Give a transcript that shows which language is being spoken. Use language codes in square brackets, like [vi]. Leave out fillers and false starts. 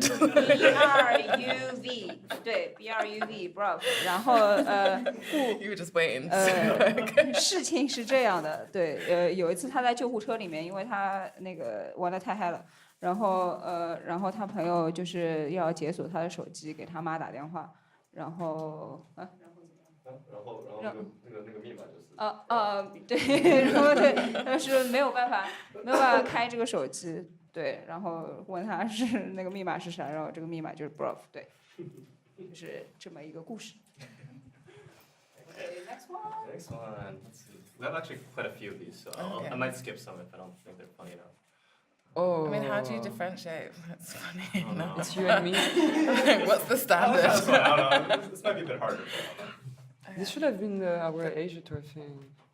[zh] BRUV 对 BRUV bruv， 然后 [en] You were just waiting. [zh] 事情是这样的，对，有一次他在救护车里面，因为他那个玩得太嗨了，然后他朋友就是要解锁他的手机，给他妈打电话，然后然后那个密码就是对，然后对，但是没有办法开这个手机，对，然后问他是那个密码是啥，然后这个密码就是 bruv， 对，就是这么一个故事。 [en] Next one. Let's see. We have actually quite a few of these, so Okay. I might skip some if I don't think they're funny enough. Oh. I mean, how do you differentiate? That's funny. Oh, no. It's you and me. What's the standard? That's fine, I don't know. This might be a bit harder. This should have been our Asia tour thing.